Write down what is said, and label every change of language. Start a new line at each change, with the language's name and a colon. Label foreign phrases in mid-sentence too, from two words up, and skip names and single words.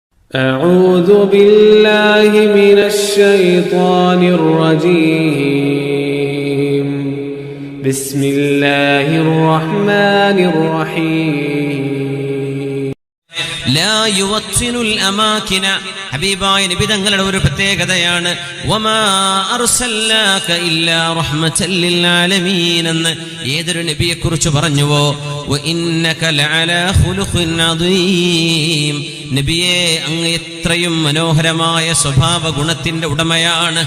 Arabic: أعوذ بالله من الشيطان الرجيم بسم الله الرحمن الرحيم لا يوطن الأماكن
Malayalam: ഹബീബായ നബി തങ്ങളുടെ ഒരു പ്രത്യേകതയാണ്
Arabic: وما أرسلناك إلا رحمة للعالمين
Malayalam: എന്ന് ഏതൊരു നബിയെ കുറിച്ച് പറഞ്ഞുവോ
Arabic: وإنك لعلى خلق عظيم
Malayalam: നബിയെ അങ്ങ് എത്രയും മനോഹരമായ സ്വഭാവ ഗുണത്തിന്റെ ഉടമയാണ്.